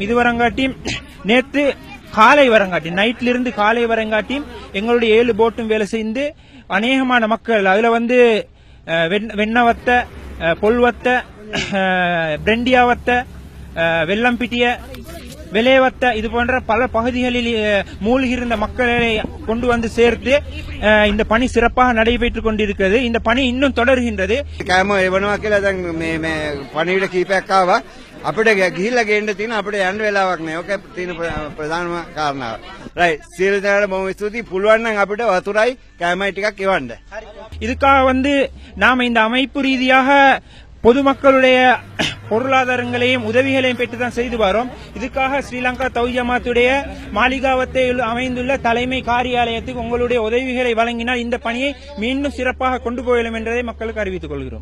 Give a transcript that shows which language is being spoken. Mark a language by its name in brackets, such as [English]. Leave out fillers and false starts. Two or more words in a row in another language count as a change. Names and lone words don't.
[Tamil] இது வரங்காட்டியும் நேற்று காலை வரங்காட்டி, நைட்ல இருந்து காலை வரங்காட்டியும் எங்களுடைய 7 போட்டும் வேலை செய்து அநேகமான மக்கள் அதுல வெண்ணவத்த, பொல்வத்த, பிரெண்டியாவத்த, வெள்ளம்பிட்டிய, விளைவத்த இது போன்ற பல பகுதிகளில் மூழ்கியிருந்த மக்களை கொண்டு சேர்த்து இந்த பணி சிறப்பாக நடைபெற்றுக் கொண்டிருக்கிறது. இந்த பணி இன்னும் தொடர்கின்றது. [Sinhala] අපිට ගිහිල්ලා ගේන්න තියෙන අපිට යන්න වෙලාවක් නැහැ. ඔක තියෙන ප්‍රධානම කාරණාව. රයිට්. සියලු දෙනාට බොහොම ස්තුතියි. පුළුවන් නම් අපිට වතුරයි කෑමයි ටිකක් එවන්න. [Tamil] இதுக்காக நாம இந்த அமைப்பு ரீதியாக பொதுமக்களுடைய பொருளாதாரங்களையும் உதவிகளையும் பெற்றுதான் செய்து வரோம். இதுக்காக ஸ்ரீலங்கா தௌஹீத் ஜமாத்துடைய மாளிகாவத்தை அமைந்துள்ள தலைமை காரியாலயத்துக்கு உங்களுடைய உதவிகளை வழங்கினால் இந்த பணியை மீண்டும் சிறப்பாக கொண்டு போகலாம் என்பதை மக்களுக்கு அறிவித்துக் கொள்கிறோம்.